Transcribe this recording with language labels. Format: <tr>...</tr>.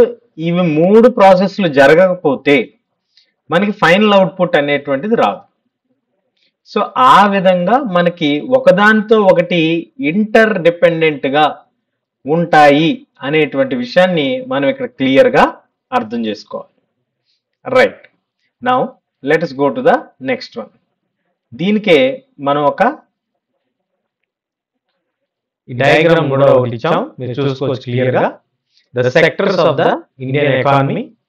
<te>So ఇవి 3 ప్రాసెస్లు జరగకపోతే మనకి ఫైనల్ అవుట్పుట్ అనేటువంటిది రాదు. సో ఆ విధంగా మనకి ఒకదానితో ఒకటి ఇంటర్ డిపెండెంట్గా ఉంటాయి అనేటువంటి విషయాన్ని మనం ఇక్కడ క్లియర్గా అర్థం చేసుకోవాలి.</te> <en>Right, now let us go to the next one.</en> <te>దీనికే మనం ఒక డయాగ్రామ్ కూడా ఒకటి ఇచ్చాం, మీరు చూసుకోవచ్చు క్లియర్గా.</te> <en>The sectors of the Indian economy.</en>